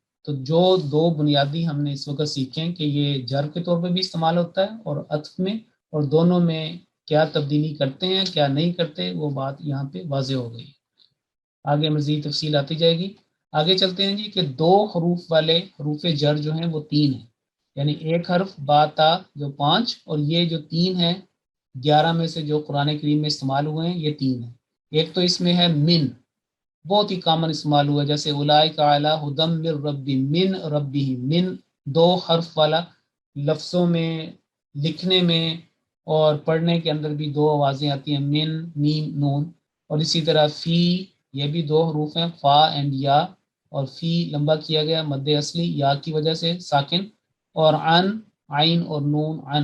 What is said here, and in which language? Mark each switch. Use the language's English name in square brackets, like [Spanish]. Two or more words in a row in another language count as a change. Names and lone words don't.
[Urdu] تو جو دو بنیادی ہم نے اس وقت سیکھے ہیں کہ یہ جر کے طور پہ بھی استعمال ہوتا ہے اور عطف میں، اور دونوں میں کیا تبدیلی کرتے ہیں کیا نہیں کرتے، وہ بات یہاں پہ واضح ہو گئی. آگے مزید تفصیل آتی جائے گی. آگے چلتے ہیں جی کہ دو حروف والے حروف جر جو ہیں وہ 3 ہیں، یعنی ایک حرف با تا جو 5، اور یہ جو 3 ہیں 11 میں سے جو قرآن کریم میں استعمال ہوئے ہیں یہ 3 ہیں. ایک تو اس میں ہے من، بہت ہی کامن استعمال ہوا، جیسے [Arabic] اولئک علی ھدی من ربی من ربی، [Urdu] من 2 حرف والا، لفظوں میں لکھنے میں اور پڑھنے کے اندر بھی 2 آوازیں آتی ہیں، من میم نون. اور اسی طرح فی، یہ بھی 2 حروف ہیں، فا اینڈ یا، اور فی لمبا کیا گیا مد اصلی یا کی وجہ سے ساکن، اور عن عین اور نون عن.